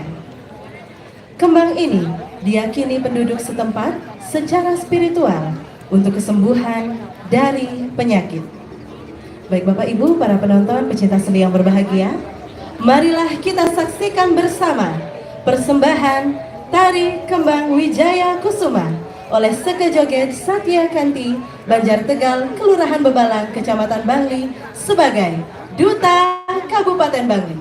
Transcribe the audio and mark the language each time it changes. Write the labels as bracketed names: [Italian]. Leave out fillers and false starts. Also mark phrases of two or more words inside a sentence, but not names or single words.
[Indonesian] Kembang ini diyakini penduduk setempat secara spiritual untuk kesembuhan dari penyakit. Baik Bapak Ibu, para penonton pecinta seni yang berbahagia, marilah kita saksikan bersama persembahan Tari Kembang Wijaya Kusuma oleh Sekejoget Satyakanti, Banjar Tegal, Kelurahan Bebalang, Kecamatan Bangli sebagai Duta Kabupaten Bangli.